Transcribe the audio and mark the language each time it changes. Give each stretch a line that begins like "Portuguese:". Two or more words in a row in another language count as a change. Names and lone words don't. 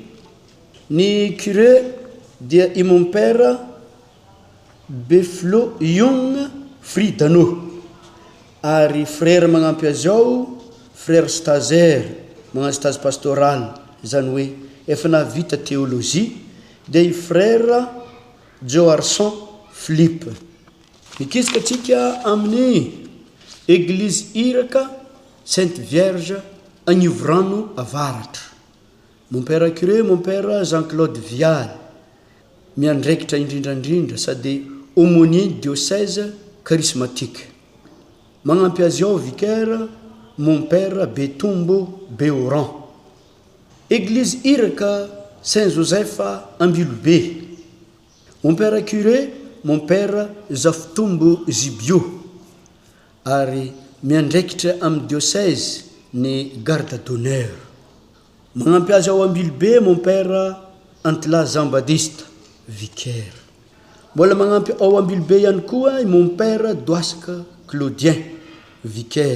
Malagasy: Ny curé dia i
French: mon père
Malagasy: Beflo Young Fridano ary frère magnampy azy ao
French: frère stagiaire
Malagasy: magnano
French: stage pastoral
Malagasy: zany hoe efa navita théologie dia i frère Joarson Philippe. Mikisaka atsika amin'ny église iraka Sainte Vierge Agnivorano Avaratra.
French: Mon père curé mon père
Malagasy: Jean-Claude Vial miandraikitra indrindrandrindra sady
French: aumônier diocèse charismatique.
Malagasy: Magnampy azy ao vicaire
French: mon père
Malagasy: Betombo Beoran. Église iraka Saint-Joseph Ambilobe.
French: Mon père curé mon père
Malagasy: Zafitombo Zibio ary miandraikitra amin'ny diocèse ny
French: garde d'honneur.
Malagasy: Magnampy azy ao Ambilobe
French: mon père
Malagasy: Antila Jean-Baptiste vicaire. Mbola magnampy ao Ambilobe ihany koa
French: mon père
Malagasy: Doasaka Claudien vicaire.